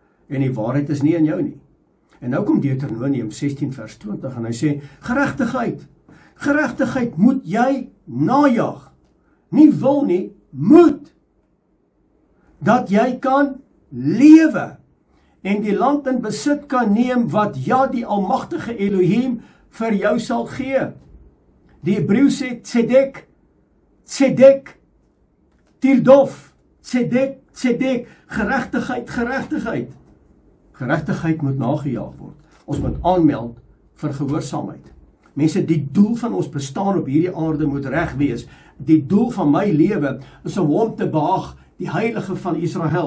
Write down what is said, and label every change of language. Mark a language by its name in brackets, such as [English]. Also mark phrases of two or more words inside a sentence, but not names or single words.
[Afrikaans] en die waarheid is nie in jou nie. En nou kom Deuteronomium 16 vers 20 en hy sê, geregtigheid moet jy najag, nie wil nie, moet, dat jy kan lewe, en die land in besit kan neem, wat die almagtige Elohim vir jou sal gee. Die Hebreeu sê [Hebrew] צדק תרדוף צדק, [Afrikaans] geregtigheid. Geregtigheid moet nagejaag word. Ons moet aanmeld vir gehoorsaamheid. Mense, die doel van ons bestaan op hierdie aarde moet reg wees. Die doel van my lewe is om hom te behaag, die heilige van Israel.